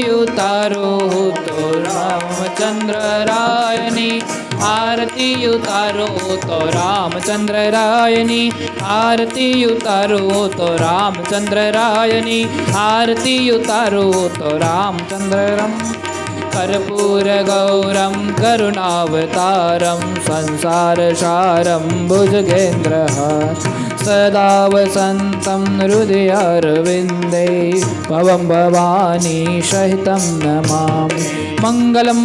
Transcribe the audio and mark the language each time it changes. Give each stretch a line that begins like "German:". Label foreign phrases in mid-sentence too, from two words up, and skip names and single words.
Gujarati: ઉતારો તો રામચંદ્ર રાયની આરતી ઉતારો તો રામચંદ્ર રાયની આરતી ઉતારો તો રામચંદ્ર રાયની આરતી ઉતારો તો રામચંદ્ર
Sanskrit: कर्पूर गौरम करुणावतारम संसार सारम भुजगेन्द्र सदा वसन्तं हृदयारविन्दे भवं भवानी सहितं नमामि मंगलम